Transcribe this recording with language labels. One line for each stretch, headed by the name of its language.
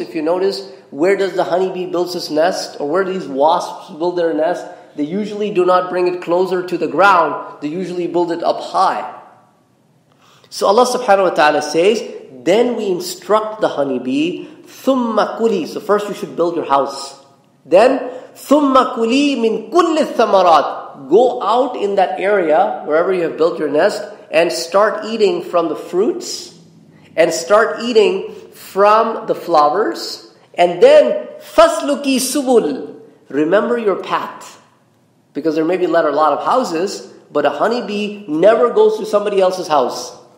English: If you notice, where does the honeybee build his nest? Or where do these wasps build their nest? They usually do not bring it closer to the ground. They usually build it up high. So Allah subhanahu wa ta'ala says, then we instruct the honeybee,
Arabic: ثُمَّ كُلِي.
English: So first you should build your house.
Arabic: Then, ثُمَّ كُلِي مِن كُلِّ الثَّمَرَاتِ.
English: Go out in that area, wherever you have built your nest, and start eating from the fruits and start eating from the flowers. And then,
Arabic: فَاسْلُكِي subul.
English: Remember your path. Because there may be a lot of houses, but a honeybee never goes to somebody else's house.